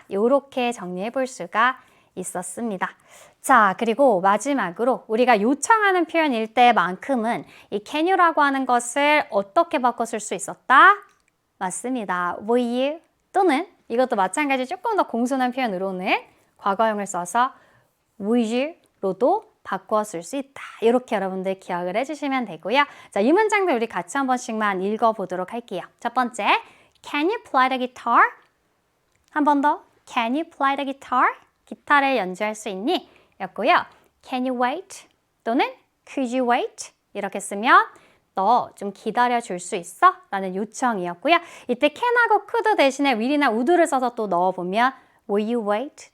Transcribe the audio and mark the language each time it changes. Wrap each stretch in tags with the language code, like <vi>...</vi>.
<ko>이렇게 정리해 볼 수가 있었습니다. 자, 그리고 마지막으로 우리가 요청하는 표현일 때만큼은 이 can you라고 하는 것을 어떻게 바꿔 쓸 수 있었다? 맞습니다. will you 또는 이것도 마찬가지 조금 더 공손한 표현으로는 과거형을 써서 would you로도 바꿔 쓸 수 있다. 이렇게 여러분들 기억을 해주시면 되고요. 자, 이 문장도 우리 같이 한 번씩만 읽어보도록 할게요. 첫 번째,</ko> <en>Can you play the guitar?</en> <ko>한 번 더,</ko> <en>Can you play the guitar?</en> <ko>기타를 연주할 수 있니? 였고요.</ko> <en>Can you wait? 또는 Could you wait?</en> <ko>이렇게 쓰면 너 좀 기다려 줄 수 있어? 라는 요청이었고요. 이때 can하고 could 대신에 will이나 would를 써서 또 넣어보면</ko> <en>Will you wait?</en>